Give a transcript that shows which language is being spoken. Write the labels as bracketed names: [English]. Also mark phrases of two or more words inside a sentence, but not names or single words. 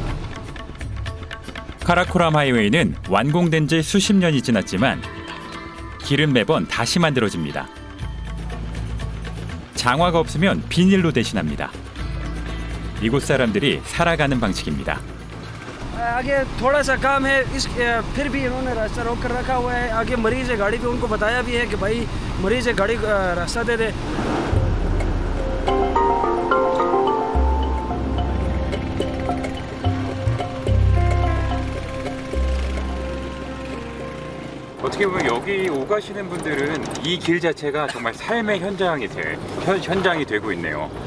[Korean] 카라코람 하이웨이는 완공된 지 수십 년이 지났지만 길은 매번 다시 만들어집니다. 장화가 없으면 비닐로 대신합니다. 이곳 사람들이 살아가는 방식입니다. [Urdu] آگے تھوڑا سا کام ہے اس پھر بھی انہوں نے راستہ روک کر رکھا ہوا ہے آگے مریض ہے گاڑی پہ ان کو بتایا بھی ہے کہ بھائی مریض ہے گاڑی راستہ دے دے [Korean] 어떻게 보면 여기 오가시는 분들은 이 길 자체가 정말 삶의 현장이 되고 있네요.